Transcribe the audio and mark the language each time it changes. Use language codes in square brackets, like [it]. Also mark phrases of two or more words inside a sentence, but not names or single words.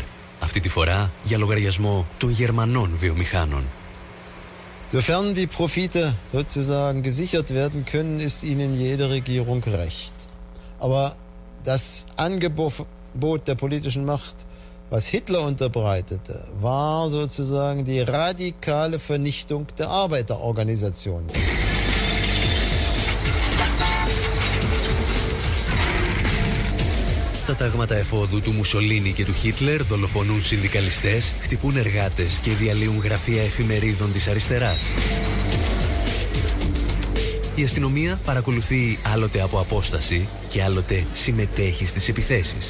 [el] Αυτή τη φορά για λογαριασμό των Γερμανών βιομηχάνων. [de] Sofern die Profite sozusagen gesichert werden können, ist ihnen jede Regierung recht. Aber das Angebot der politischen Macht, was Hitler unterbreitete, war sozusagen die radikale Vernichtung der Arbeiterorganisationen. [el] Τα τάγματα εφόδου του Μουσολίνι και του Χίτλερ δολοφονούν συνδικαλιστές, χτυπούν εργάτες και διαλύουν γραφεία εφημερίδων της αριστεράς. Η αστυνομία παρακολουθεί άλλοτε από απόσταση και άλλοτε συμμετέχει στις επιθέσεις.